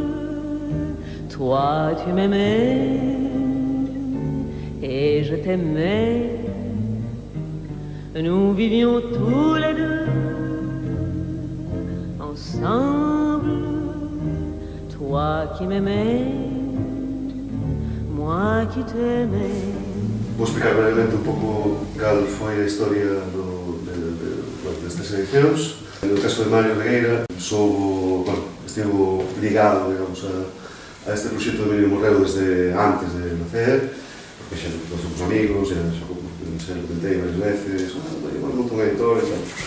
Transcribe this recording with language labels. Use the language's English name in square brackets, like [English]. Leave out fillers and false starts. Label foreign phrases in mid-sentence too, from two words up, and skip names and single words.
[French] Toi, tu m'aimais et je t'aimais. Nous vivions tous les deux ensemble. Toi qui m'aimais, moi qui t'aimais. [Galician] Vou explicar brevemente un pouco cal foi a historia destas edicións. No caso de Mario Regueira, estivo ligado, digamos, a este proxecto de Emilio Morreo desde antes de nacer, porque xa nos somos amigos, xa lo comentei varias veces, monto un editor e tal.